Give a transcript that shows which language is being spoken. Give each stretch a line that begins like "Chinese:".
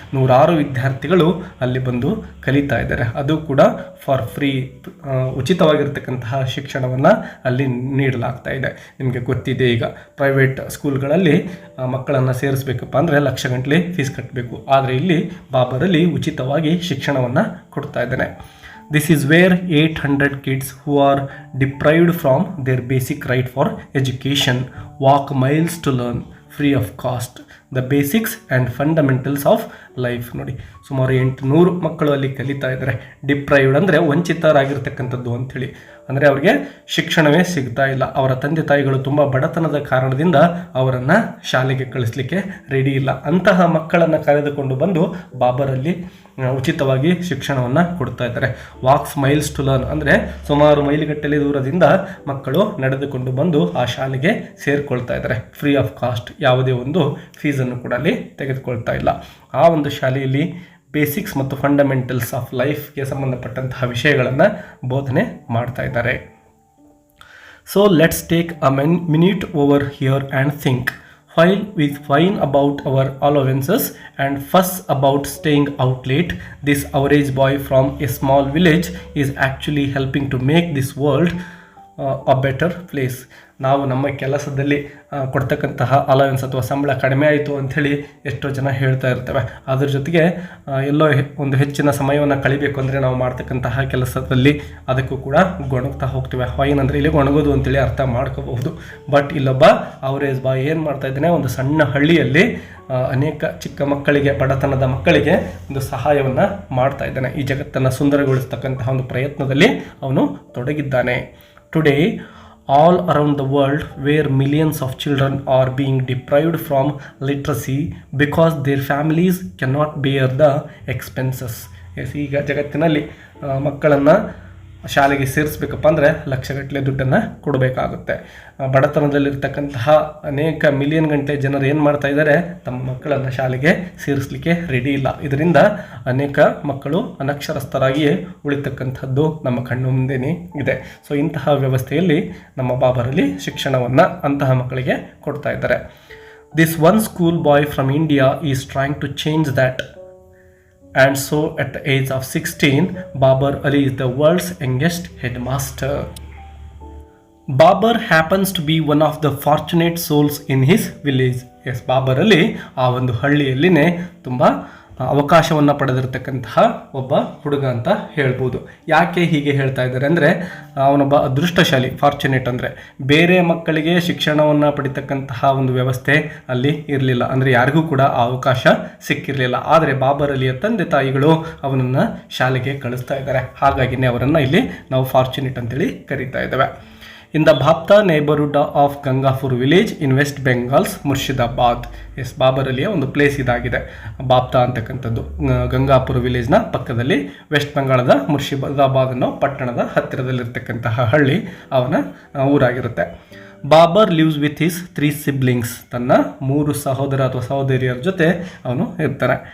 Kannada: 100 ವಿದ್ಯಾರ್ಥಿಗಳು ಅಲ್ಲಿ ಬಂದು ಕಲಿತಾ ಇದ್ದಾರೆ. ಅದು ಕೂಡ
English: for free,
Kannada: ಉಚಿತವಾಗಿರ್ತಕ್ಕಂತಹ ಶಿಕ್ಷಣವನ್ನು ಅಲ್ಲಿ ನೀಡಲಾಗ್ತಾ ಇದೆ. ನಿಮಗೆ ಗೊತ್ತಿದೆ, ಈಗ ಪ್ರೈವೇಟ್ ಸ್ಕೂಲ್ಗಳಲ್ಲಿ ಮಕ್ಕಳನ್ನು ಸೇರಿಸ್ಬೇಕಪ್ಪ ಅಂದರೆ ಲಕ್ಷಗಟ್ಟಲೆ ಫೀಸ್ ಕಟ್ಟಬೇಕು. ಆದರೆ ಇಲ್ಲಿ ಬಾಬರಲ್ಲಿ ಉಚಿತವಾಗಿ ಶಿಕ್ಷಣವನ್ನು ಕೊಡ್ತಾ ಇದ್ದಾನೆ.
English: This is where 800 kids who are deprived from their basic right for education walk miles to learn free of cost the basics and fundamentals of life.
Kannada: ನೋಡಿ, ಸುಮಾರು 800 ಮಕ್ಕಳು ಅಲ್ಲಿ ಕಲಿತಾ ಇದ್ದಾರೆ. ಡಿಪ್ರೈವ್ಡ್ ಅಂದರೆ ವಂಚಿತರಾಗಿರ್ತಕ್ಕಂಥದ್ದು ಅಂಥೇಳಿ. ಅಂದರೆ ಅವರಿಗೆ ಶಿಕ್ಷಣವೇ ಸಿಗ್ತಾ ಇಲ್ಲ. ಅವರ ತಂದೆ ತಾಯಿಗಳು ತುಂಬ ಬಡತನದ ಕಾರಣದಿಂದ ಅವರನ್ನು ಶಾಲೆಗೆ ಕಳಿಸ್ಲಿಕ್ಕೆ ರೆಡಿ ಇಲ್ಲ. ಅಂತಹ ಮಕ್ಕಳನ್ನು ಕರೆದುಕೊಂಡು ಬಂದು ಬಾಬರಲ್ಲಿ ಉಚಿತವಾಗಿ ಶಿಕ್ಷಣವನ್ನು ಕೊಡ್ತಾ ಇದ್ದಾರೆ.
English: walks miles to learn
Kannada: ಅಂದರೆ ಸುಮಾರು ಮೈಲಿಗಟ್ಟಲೆ ದೂರದಿಂದ ಮಕ್ಕಳು ನಡೆದುಕೊಂಡು ಬಂದು ಆ ಶಾಲೆಗೆ ಸೇರಿಕೊಳ್ತಾ ಇದ್ದಾರೆ.
English: free of cost,
Kannada: ಯಾವುದೇ ಒಂದು ಫೀಸನ್ನು ಕೂಡ ಅಲ್ಲಿ ತೆಗೆದುಕೊಳ್ತಾ ಇಲ್ಲ. ಆ ಒಂದು ಶಾಲೆಯಲ್ಲಿ ಬೇಸಿಕ್ಸ್ ಮತ್ತು
English: fundamentals of ಲೈಫ್ಗೆ
Kannada: ಸಂಬಂಧಪಟ್ಟಂತಹ ವಿಷಯಗಳನ್ನು ಬೋಧನೆ ಮಾಡ್ತಾ ಇದ್ದಾರೆ.
English: So let's take a minute over here and think. While we whine about our allowances and fuss about staying out late, this average boy from a small village is actually helping to make this world a better place.
Kannada: ನಾವು ನಮ್ಮ ಕೆಲಸದಲ್ಲಿ ಕೊಡ್ತಕ್ಕಂತಹ allowance ಅಥವಾ ಸಂಬಳ ಕಡಿಮೆ ಆಯಿತು ಅಂಥೇಳಿ ಎಷ್ಟೋ ಜನ ಹೇಳ್ತಾ ಇರ್ತವೆ. ಅದ್ರ ಜೊತೆಗೆ ಎಲ್ಲೋ ಒಂದು ಹೆಚ್ಚಿನ ಸಮಯವನ್ನು ಕಳಿಬೇಕು ಅಂದರೆ ನಾವು ಮಾಡ್ತಕ್ಕಂತಹ ಕೆಲಸದಲ್ಲಿ ಅದಕ್ಕೂ ಕೂಡ ಗೊಣಗ್ತಾ ಹೋಗ್ತೇವೆ. ವೈನ್ ಅಂದರೆ ಇಲ್ಲಿ ಗೊಣಗೋದು ಅಂತೇಳಿ ಅರ್ಥ ಮಾಡ್ಕೋಬಹುದು. ಬಟ್ ಇಲ್ಲೊಬ್ಬ
English: average boy
Kannada: ಏನು ಮಾಡ್ತಾ ಇದ್ದಾನೆ, ಒಂದು ಸಣ್ಣ ಹಳ್ಳಿಯಲ್ಲಿ ಅನೇಕ ಚಿಕ್ಕ ಮಕ್ಕಳಿಗೆ, ಬಡತನದ ಮಕ್ಕಳಿಗೆ ಒಂದು ಸಹಾಯವನ್ನು ಮಾಡ್ತಾ ಇದ್ದಾನೆ. ಈ ಜಗತ್ತನ್ನು ಸುಂದರಗೊಳಿಸ್ತಕ್ಕಂತಹ ಒಂದು ಪ್ರಯತ್ನದಲ್ಲಿ ಅವನು ತೊಡಗಿದ್ದಾನೆ.
English: Today, all around the world, where millions of children are being deprived from literacy because their families cannot bear the expenses.
Kannada: Yes, ಈಗ ಜಗತ್ತಿನಲ್ಲಿ ಮಕ್ಕಳನ್ನು ಶಾಲೆಗೆ ಸೇರಿಸ್ಬೇಕಪ್ಪ ಅಂದರೆ ಲಕ್ಷಗಟ್ಟಲೆ ದುಡ್ಡನ್ನು ಕೊಡಬೇಕಾಗುತ್ತೆ. ಬಡತನದಲ್ಲಿರ್ತಕ್ಕಂತಹ ಅನೇಕ ಮಿಲಿಯನ್ ಗಂಟೆ ಜನರು ಏನು ಮಾಡ್ತಾ ಇದ್ದಾರೆ, ತಮ್ಮ ಮಕ್ಕಳನ್ನು ಶಾಲೆಗೆ ಸೇರಿಸಲಿಕ್ಕೆ ರೆಡಿ ಇಲ್ಲ. ಇದರಿಂದ ಅನೇಕ ಮಕ್ಕಳು ಅನಕ್ಷರಸ್ಥರಾಗಿಯೇ ಉಳಿತಕ್ಕಂಥದ್ದು ನಮ್ಮ ಕಣ್ಣು ಮುಂದೆನೇ ಇದೆ. ಸೊ ಇಂತಹ ವ್ಯವಸ್ಥೆಯಲ್ಲಿ ನಮ್ಮ ಬಾಬರಲ್ಲಿ ಶಿಕ್ಷಣವನ್ನು ಅಂತಹ ಮಕ್ಕಳಿಗೆ ಕೊಡ್ತಾ ಇದ್ದಾರೆ.
English: This one school boy from India is trying to change that. And so at the age of 16, Babar Ali is the world's youngest headmaster. Babar happens to be one of the fortunate souls in his village.
Kannada: Yes, Babar Ali ಆ ಒಂದು ಹಳ್ಳಿಯಲ್ಲಿನೇ ತುಂಬ ಅವಕಾಶವನ್ನು ಪಡೆದಿರತಕ್ಕಂತಹ ಒಬ್ಬ ಹುಡುಗ ಅಂತ ಹೇಳ್ಬೋದು. ಯಾಕೆ ಹೀಗೆ ಹೇಳ್ತಾ ಇದ್ದಾರೆ ಅಂದರೆ, ಅವನೊಬ್ಬ ಅದೃಷ್ಟಶಾಲಿ. ಫಾರ್ಚುನೇಟ್ ಅಂದರೆ ಬೇರೆ ಮಕ್ಕಳಿಗೆ ಶಿಕ್ಷಣವನ್ನು ಪಡಿತಕ್ಕಂತಹ ಒಂದು ವ್ಯವಸ್ಥೆ ಅಲ್ಲಿ ಇರಲಿಲ್ಲ, ಅಂದರೆ ಯಾರಿಗೂ ಕೂಡ ಆ ಅವಕಾಶ ಸಿಕ್ಕಿರಲಿಲ್ಲ. ಆದರೆ ಬಾಬರ್ ಅಲಿಯ ತಂದೆ ತಾಯಿಗಳು ಅವನನ್ನು ಶಾಲೆಗೆ ಕಳಿಸ್ತಾ ಇದ್ದಾರೆ. ಹಾಗಾಗಿನೇ ಅವರನ್ನು ಇಲ್ಲಿ ನಾವು ಫಾರ್ಚುನೇಟ್ ಅಂತೇಳಿ ಕರೀತಾ ಇದ್ದೇವೆ.
English: In the Bhapta neighborhood of Gangapur village in West Bengal's Murshidabad.
Kannada: S, Babur ಅಲಿಯ ಒಂದು ಪ್ಲೇಸ್ ಇದಾಗಿದೆ ಬಾಪ್ತಾ ಅಂತಕ್ಕಂಥದ್ದು. ಗಂಗಾಪುರ ವಿಲೇಜ್ನ ಪಕ್ಕದಲ್ಲಿ ವೆಸ್ಟ್ ಬೆಂಗಾಳದ ಮುರ್ಷಿದಾಬಾದ್ ಅನ್ನೋ ಪಟ್ಟಣದ ಹತ್ತಿರದಲ್ಲಿರ್ತಕ್ಕಂತಹ ಹಳ್ಳಿ ಅವನ ಊರಾಗಿರುತ್ತೆ.
English: Babar lives with his 3 siblings.
Kannada: ತನ್ನ 3 ಸಹೋದರ ಅಥವಾ ಸಹೋದರಿಯರ ಜೊತೆ ಅವನು ಇರ್ತಾನೆ.